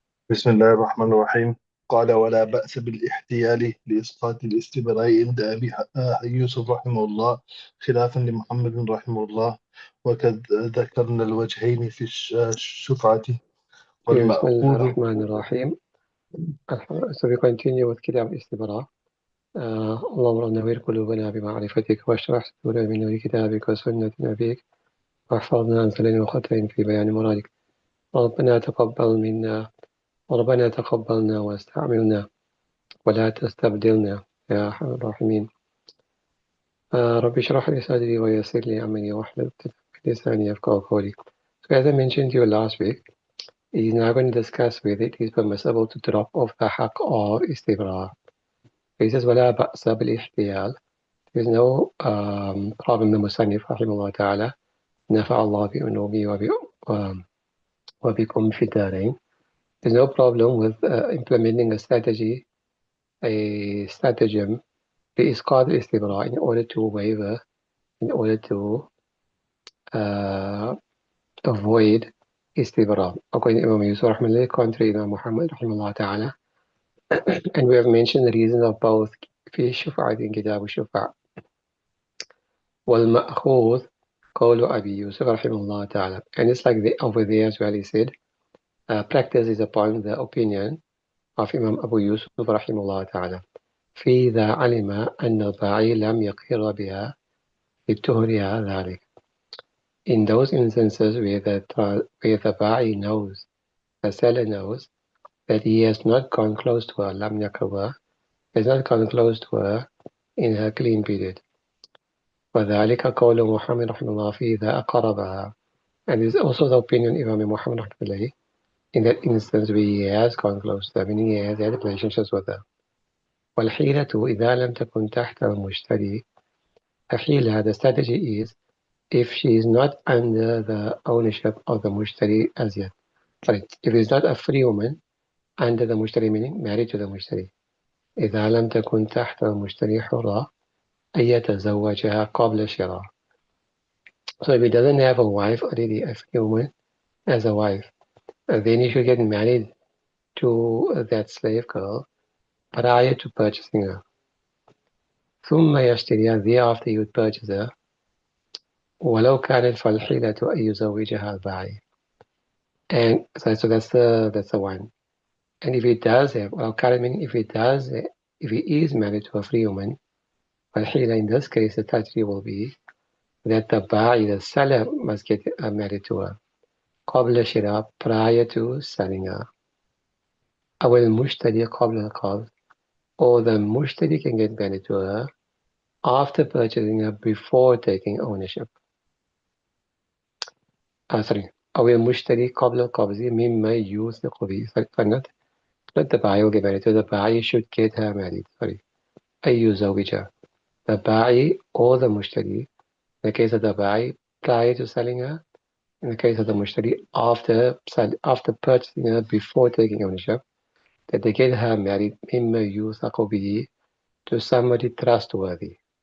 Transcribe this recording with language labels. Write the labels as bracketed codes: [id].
[ar] بسم الله الرحمن الرحيم. قال: ولا بأس بالاحتيال لإسقاط الاستبراء عند أبي يوسف رحمه الله، خلافا لمحمد رحمه الله. وقد ذكرنا الوجهين في الشفعة بسم الله والمأخوذ. الرحمن الرحيم. [en] So we continue with كتاب الاستبراء. [ar] اللهم نوّر قلوبنا بمعرفتك واشرح صدورنا من نور كتابك وسنة نبيك واحفظنا عن زلل وخطأ في بيان مرادك. ربنا تقبل منا ربنا تقبلنا واستعملنا ولا تستبدلنا يا أرحم الراحمين. رب اشرح لي صدري ويسر لي أمري واحلل عقدة من لساني يفقهوا قولي. [en] So as I mentioned to you last week, he's now going to discuss whether it is permissible to drop off the haq or istibra. He says, [ar] ولا بأس بالاحتيال. [en] There is no problem in the Musannif, rahimahullah ta'ala. [ar] نفع الله بأنومي وبكم في الدارين. [en] There's no problem with implementing a strategy, a stratagem, [ar] بإسقاط الاستبراء [en] in order to waiver, in order to avoid istibra. According to Imam Yusuf, rahimahullah, contrary to Imam Muhammad, rahimahullah ta'ala. And we have mentioned the reasons of both [ar] في الشفعة [en] in كتاب الشفعة. [ar] والمأخوذ قول أبي يوسف رحمه الله تعالى. [en] And it's like over there as well, he said, practice is upon the opinion of Imam Abu Yusuf [ar] رحمه الله تعالى. في ذا علم أن الباعي لم يقر بها لتهرها ذلك. [en] In those instances where the ba'i knows, the seller knows, that he has not gone close to her, [ar] لم يقربها, [en] has not gone close to her in her clean period. [ar] وذلك قول محمد رحمه الله في إذا أقربها. [en] And this is also the opinion of Imam Muhammad [ar] رحمه الله [en] in that instance where he has gone close to her, meaning he has had relationships with her. [ar] والحيلة إذا لم تكن تحت المشتري. [en] The حيلة, the strategy is if she is not under the ownership of the mushtari as yet. Sorry, if it's not a free woman under the mushtari, meaning married to the mushtari. [ar] إذا لم تكن تحت المشتري حرة أن يتزوجها قبل شراء. [en] So if he doesn't have a wife already, a free woman as a wife, then he should get married to that slave girl prior to purchasing her. [ar] ثم يشتريها, [en] thereafter he would purchase her. [ar] ولو كانت فالحيلة أن يزوجها الباعي. [en] And so that's the one. And if he does have, well, meaning if he is married to a free woman, فالحيلة, in this case the strategy will be that the ba'i, the seller, must get married to her [ar] قبل شراء, [en] prior to selling her. [ar] أو المشتري قبل القبض, [en] or the mushtari can get married to her after purchasing her before taking ownership. Sorry. [ar] أو المشتري قبل القبض مما يوثق به. [en] Not the buyer will get married to, the buyer should get her married. Sorry. [ar] أن يزوجها. [en] The buyer or the mushtari. In the case of the buyer, prior to selling her. In the case of the mushtari, after purchasing her before taking ownership, that they get her married [ar] مما يوثق به, [en] to somebody trustworthy.